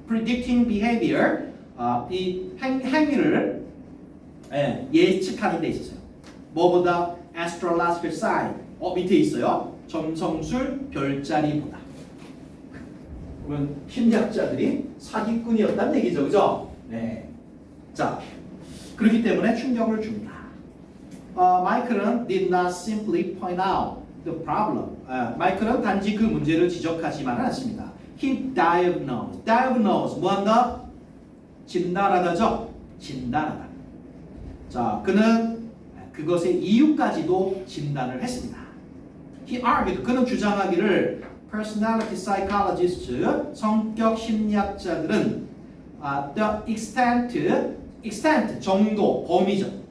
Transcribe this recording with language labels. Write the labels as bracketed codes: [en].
[en] Predicting behavior, [ko] 이 행위를 예측하는 데 있어요. 뭐보다 [en] astrological sign, [ko] 밑에 있어요. 점성술 별자리보다. 그러면 심리학자들이 사기꾼이었다는 얘기죠, 그죠? 네. 자, 그렇기 때문에 충격을 줍니다. [en] 마이클은 did not simply point out the problem. [ko] 마이클은 단지 그 문제를 지적하지만은 않습니다. [en] He diagnosed, [ko] 뭐한다? 진단하다죠? 진단하다. 자, 그는 그것의 이유까지도 진단을 했습니다. [en] He argued, [ko] 그는 주장하기를 [en] personality psychologists, [ko] 성격 심리학자들은 [en] the extent, [ko] 정도, 범위죠.